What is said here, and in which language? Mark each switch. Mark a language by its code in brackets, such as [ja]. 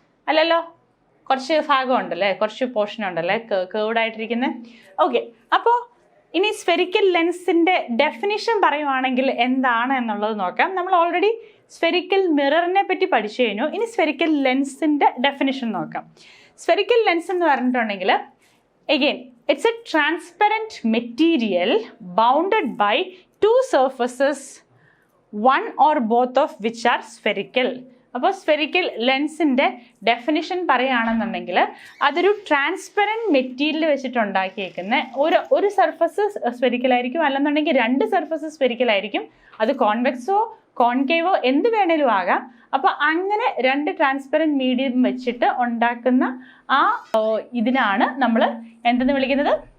[ml] അല്ലല്ലോ, കുറച്ച് ഭാഗം ഉണ്ടല്ലേ, കുറച്ച് പോർഷൻ ഉണ്ടല്ലേ കേർവ്ഡ് ആയിട്ടിരിക്കുന്നത്. ഓക്കെ, അപ്പോൾ ഇനി സ്ഫെറിക്കൽ ലെൻസിൻ്റെ ഡെഫിനിഷൻ പറയുവാണെങ്കിൽ എന്താണ് എന്നുള്ളത് നോക്കാം. നമ്മൾ ഓൾറെഡി സ്ഫെറിക്കൽ മിററിനെ പറ്റി പഠിച്ചു കഴിഞ്ഞു. ഇനി സ്ഫെറിക്കൽ ലെൻസിൻ്റെ ഡെഫിനിഷൻ നോക്കാം. [en] spherical lens [ml] എന്ന് പറഞ്ഞിട്ടുണ്ടെങ്കിൽ [en] again it's a transparent material bounded by two surfaces, one or both of which are spherical. [ml] അപ്പോൾ സ്ഫെറിക്കൽ ലെൻസിൻ്റെ ഡെഫിനിഷൻ പറയുകയാണെന്നുണ്ടെങ്കിൽ അതൊരു ട്രാൻസ്പെറൻറ്റ് മെറ്റീരിയൽ വെച്ചിട്ടുണ്ടാക്കിയേക്കുന്ന ഒരു സർഫസ് സ്ഫെറിക്കലായിരിക്കും, അല്ലെന്നുണ്ടെങ്കിൽ രണ്ട് സർഫസ് സ്ഫെറിക്കലായിരിക്കും. അത് കോൺവെക്സോ കോൺകേവോ എന്ത് വേണേലും ആകാം. അപ്പോൾ അങ്ങനെ രണ്ട് ട്രാൻസ്പെറൻറ്റ് മീഡിയം വെച്ചിട്ട് ഉണ്ടാക്കുന്ന ആ ഇതിനാണ് നമ്മൾ എന്തെന്ന് വിളിക്കുന്നത്?